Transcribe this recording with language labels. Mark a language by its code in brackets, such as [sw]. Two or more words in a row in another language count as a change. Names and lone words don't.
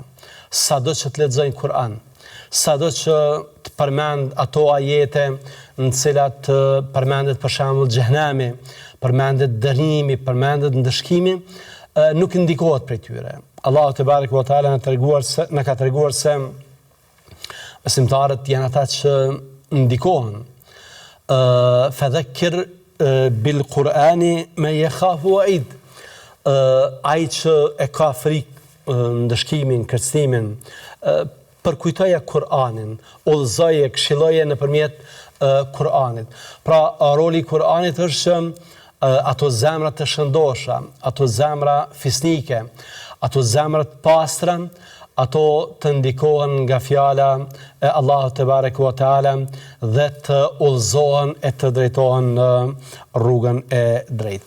[sq] Sado që të lexojnë Kur'an, sado që të përmend ato ajete në cilat përmendet për shembull xhehenami, përmendet dënimi, përmendet ndëshkimi, nuk ndikohet prej tyre. Allahu [ar] تبارك وتعالى [sq] na ka treguar se besimtarët janë ata që ndikohen. [ar] فذكر بالقرآن من يخاف وعيد. [sq] Ai që e ka frikë ndëshkimin, kërcënimin, përkujtoja Kur'anin, udhëzoje, këshilloje nëpërmjet Kur'anit. Pra, roli i Kur'anit është ato zemra të shëndosha, ato zemra fisnike, ato zemra të pastra, ato të ndikohen nga fjala e Allahut [ar] تبارك وتعالى [sq] dhe të udhëzohen e të drejtohen në rrugën e drejtë.